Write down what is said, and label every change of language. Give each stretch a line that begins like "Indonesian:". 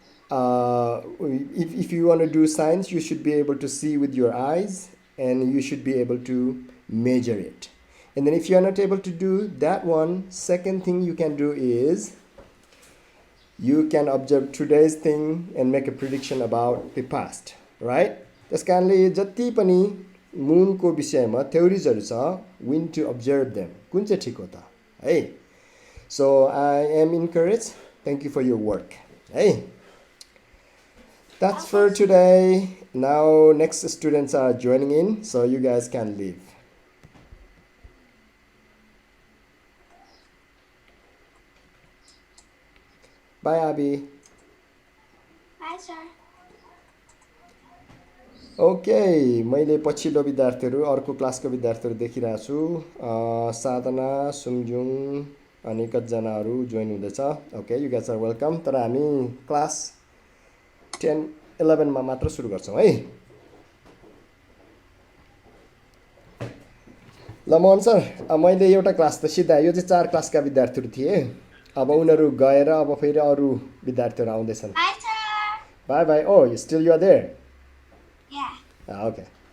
English: If you want to do science, you should be able to see with your eyes, and you should be able to measure it. And then if you are not able to do that one, second thing you can do is you can observe today's thing and make a prediction about the past, right?
Nepali: त्यस कारणले जति पनि मुनको विषयमा थ्योरिजहरु छ,
English: we need to observe them.
Nepali: कुन चाहिँ ठीक हो त है?
English: So I am encouraged. Thank you for your work. Hey. That's for today. Now next students are joining in, so you guys can leave. Bye, Abby. Bye, sir.
Nepali: Okay, मैले पछिल्लो विद्यार्थीहरू अर्को क्लासको विद्यार्थीहरू देखिरहेको छु। साधना, सुमजुङ अनि कतिजनाहरू जोइन हुँदैछ।
English: Okay, you guys are welcome.
Nepali: तर हामी क्लास 10, 11 मा मात्र सुरु गर्छौँ है। ल मोहन सर, मैले एउटा क्लास त सिधायो, यो चाहिँ 4 क्लासका विद्यार्थीहरू थिए। अब उनीहरू गएर अब फेरि अरू विद्यार्थीहरू आउँदैछन्।
English: Bye, sir. Bye bye. Oh, still you are there? Yeah. Okay.